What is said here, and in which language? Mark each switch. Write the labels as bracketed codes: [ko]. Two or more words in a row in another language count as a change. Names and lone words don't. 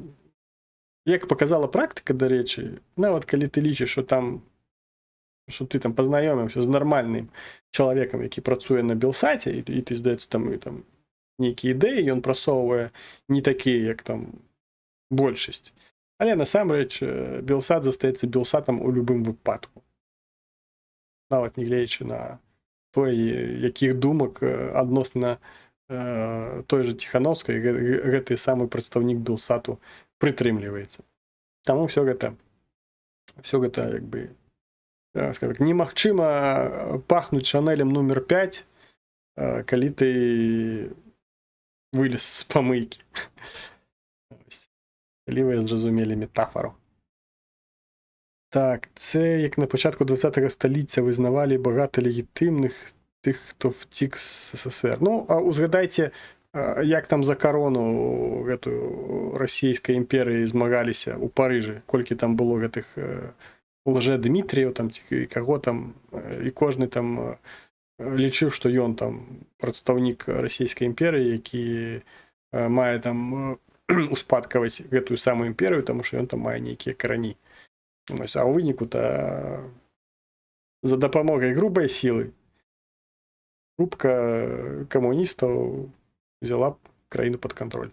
[uk] Як показала практика, до речі, навіть коли ти лічиш, що ти там познайомився з нормальним чоловіком, який працює на Білсаті, і ти, здається, там які ідеї, і він просовує не такі, як там більшість. [be] Але насамрэч [uk] Білсат застається Білсатом у будь-якому випадку. Навіть не глядячи на той, яких думок відносно той же [be] Ціхановскай гэты самы прадстаўнік Белсату прытрымліваецца. Таму все гэта як бы [ru] скажем так, [be] немагчыма пахнуць Шанелем нумер 5, калі ты вылез з памыйкі. Калі вы зразумелі метафору. [uk] Так, це як на початку 20-го століття визнавали багато легітимних тих, хто втік з СССР. [be] Ну, а узгадайте, як там за корону гэтую [uk] Російської імперії [be] змагалися у Парижі, колькі там було гэтых лже-Дмитріїв, там, і кого там, і кожны там лічыў, што ён там прадстаўнік Расійскай імперіі, які мае там успадкаваць гэтую самую імперію, таму што ён там мае нейкія карані. А ў выніку-то за дапамогай грубай сілы групка камуністаў взяла краіну пад кантроль.